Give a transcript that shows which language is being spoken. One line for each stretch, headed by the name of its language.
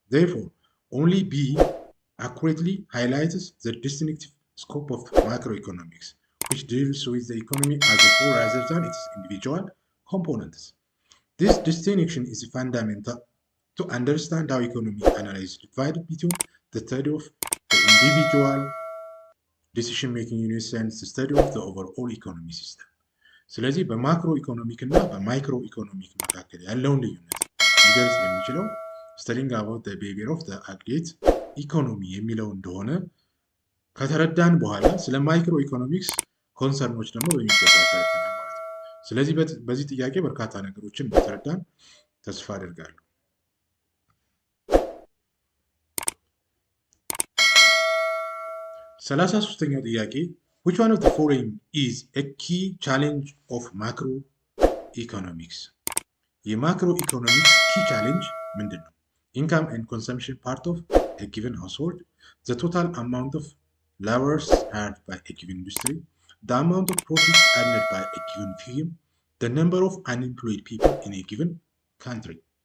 English: Therefore, only B accurately highlights the distinctive scope of macroeconomics, which deals with the economy as a whole rather than its individual components. This distinction is fundamental to understand how economic analysis divided between the study of the individual decision-making units and the study of the overall economy system.
Amharic: ስለዚህ በማክሮ ኢኮኖሚክ እና በማይክሮ ኢኮኖሚክ መካከል ያለውን ልዩነት ሊገልጽ የሚችለው
English: studying about the behavior of the aggregate economy
Amharic: የሚለው እንደሆነ ከተረዳን በኋላ ስለ ማይክሮ ኢኮኖሚክስ ኮንሰርኖች ደግሞ በሚገባ ተረድተናል ማለት ነው። ስለዚህ በዚህ ጥያቄ በርካታ ነገሮችን እንደተረዳን ተስፋ አደርጋለሁ። 33ኛው ጥያቄ
English: which one of the following is a key challenge of macroeconomics?
Amharic: የማክሮ ኢኮኖሚክስ key challenge ምንድን ነው?
English: Income and consumption part of a given household, the total amount of labors hired by a given industry, the amount of profit earned by a given firm, the number of unemployed people in a given country.